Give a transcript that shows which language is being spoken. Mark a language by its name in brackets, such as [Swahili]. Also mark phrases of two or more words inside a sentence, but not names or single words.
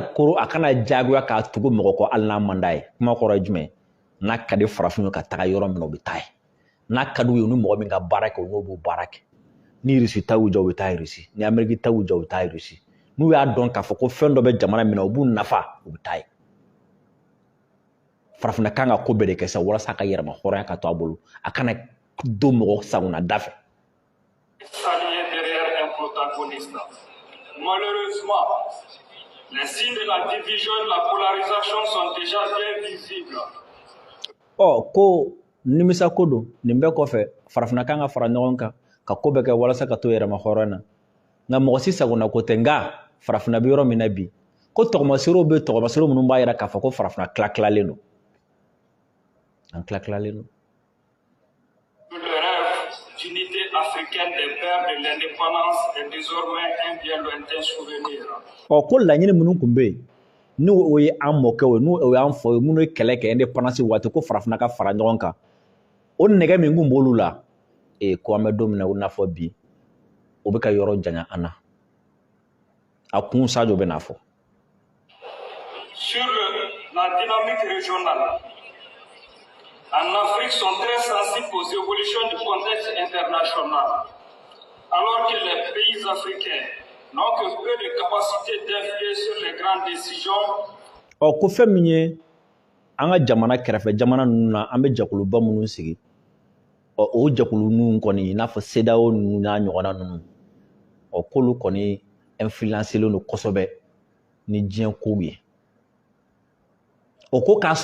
[Bambara] diyagoya k'a tugu mɔgɔ kɔ hali n'a man d'a ye kuma kɔrɔ ye jumɛn n'a ka di farafin ye ka taga yɔrɔ min na u bɛ taa ye n'a ka d'u ye ni mɔgɔ min ka baara kɛ u n'o b'o baara kɛ ni Rusi ta y'u jɔ u bɛ taa Rusi ni Amérique ta y'u jɔ u bɛ taa Rusi n'u y'a dɔn k'a fɔ ko fɛn dɔ bɛ jamana min na u b'u nafa u bɛ taa ye farafinna kan ka ko bɛɛ de kɛ sa walasa a ka yɛrɛma hɔrɔnya ka to a bolo a kana don mɔgɔ sagona da fɛ. [French] Malheureusement, les signes de la division et de la polarisation sont déjà bien visibles. [Bambara] Ko nimisa ko don nin bɛɛ kɔfɛ farafinna kan ka fara ɲɔgɔn kan ka ko bɛɛ kɛ walasa ka to yɛrɛma hɔrɔnya na nka mɔgɔ si sagona ko tɛ nka farafinna bɛ yɔrɔ min na bi ko tɔgɔmaserew bɛ tɔgɔmaserew minnu b'a jira k'a fɔ ko farafinna tila-tilalen don an tila-tilalen don. [French] Le rêve d'unité africaine des pères de l'indépendance est désormais un bien lointain souvenir. [Bambara] Ko laɲini minnu tun bɛ yen n'o o ye an mɔkɛw ye n'o y'an faw ye minnu ye kɛlɛ kɛ indépendance waati ko farafinna ka fara ɲɔgɔn kan o nɛgɛ min kun b'olu la ko an bɛ don min na i n'a fɔ bi o bɛ ka yɔrɔ janya an na a kun Sadio bɛ n'a fɔ. [French] Sur la dynamique régionale, en Afrique sont très sensibles aux évolutions du contexte international, alors que les pays africains n'ont que peu de capacité d'influer sur les grandes décisions. [Bambara] Ko fɛn min ye an ka jamana kɛrɛfɛ jamana ninnu na an bɛ jɛkuluba minnu sigi o jɛkulu ninnu kɔni i n'a fɔ CEDEAO ninnu n'a ɲɔgɔnna ninnu k'olu kɔni influencelen don kosɛbɛ ni diɲɛ kow ye ko k'a